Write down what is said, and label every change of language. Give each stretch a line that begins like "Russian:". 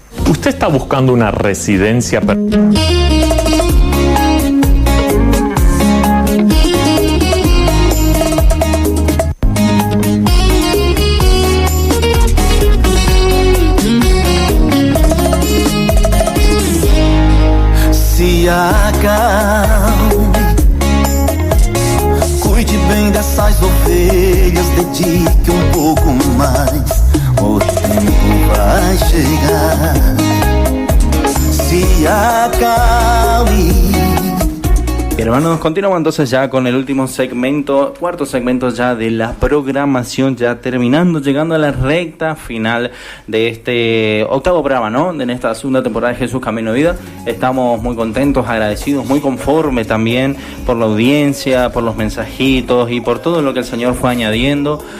Spanish: ¿Usted está buscando una residencia?
Portuguese: Se acalme, cuide bem dessas ovelhas, dedique pouco mais, o tempo vai chegar. Se acalme.
Spanish: Hermanos, continuamos entonces ya con el último segmento, cuarto segmento ya de la programación, ya terminando, llegando a la recta final de este octavo programa, ¿no? En esta segunda temporada de Jesús Camino de Vida. Estamos muy contentos, agradecidos, muy conformes también por la audiencia, por los mensajitos y por todo lo que el Señor fue añadiendo.